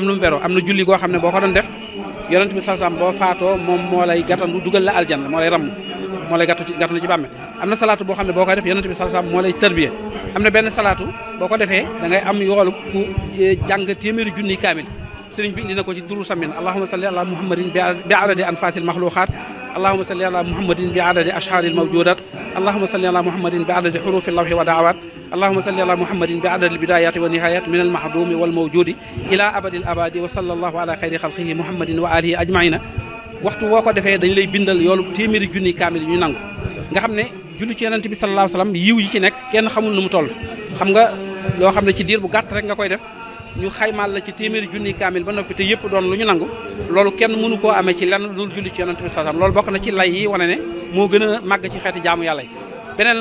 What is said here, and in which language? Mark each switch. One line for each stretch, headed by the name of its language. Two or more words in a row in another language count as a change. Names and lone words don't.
Wolof: lu mu beroo am na julli goo xam ne boo ko doon def yonent bi
Arabic: صلى الله عليه وسلم
Wolof: boo faatoo moom moo lay gàttandu dugal la aljanna moo lay ramm moo lay gàttandu ci bàmme am na salaatu boo xam ne boo koy def yonent bi
Arabic: صلى الله عليه وسلم
Wolof: moo lay tarbiya am na benn salaatu boo ko defee da ngay am yoolu ku jàng téeméeri junni kaamil sëriñ bi indi na ko ci duru samin
Arabic: اللهم صل على محمد بعدد أنفاس المخلوقات اللهم صل على محمد بعدد أشهر الموجودات اللهم صل على محمد بعدد حروف اللوح والدواة اللهم صل على محمد بعدد البداية والنهاية من المعدوم والموجود إلى أبد الأبد وصلى الله على خير خلقه محمد وآله أجمعين
Wolof: waxtu woo ko defee dañ lay bindal yoolu téeméeri junni kaamil yi ñu nangu nga xam ne julli ci yonent bi
Arabic: صلى الله عليه وسلم
Wolof: yiw yi ci nekk kenn xamul nu mu toll xam nga loo xam ne ci diir bu gàtt rek nga koy def ñu xaymaal la ci téeméeri junni kaamil ba noppi te yëpp doon lu ñu nangu loolu kenn mënu koo amee ci lenn lu julli ci yonent bi
Arabic: صلى الله عليه وسلم
Wolof: loolu bokk na ci lay yi wane ne moo gën a màgg ci xeeti jaamu yàlla yi beneen